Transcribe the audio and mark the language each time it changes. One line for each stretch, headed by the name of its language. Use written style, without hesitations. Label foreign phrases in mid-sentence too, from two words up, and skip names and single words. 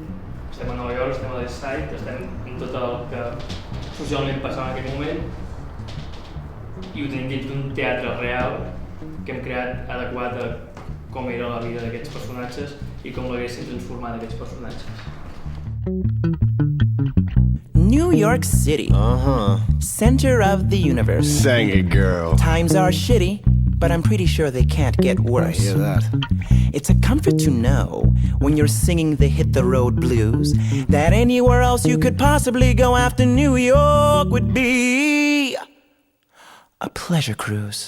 Catalan: Estem a Nova York, estem a l'East Side, estem en tot el que socialment passava en aquell moment i ho tenim dins d'un teatre real que hem creat adequat a com era la vida d'aquests personatges i com l'haguessin transformat aquests personatges.
English: New York City. Center of the universe. Sang it, girl. Times are shitty, but I'm pretty sure they can't get worse. I hear that. It's a comfort to know when you're singing the Hit the Road blues that anywhere else you could possibly go after New York would be a pleasure cruise.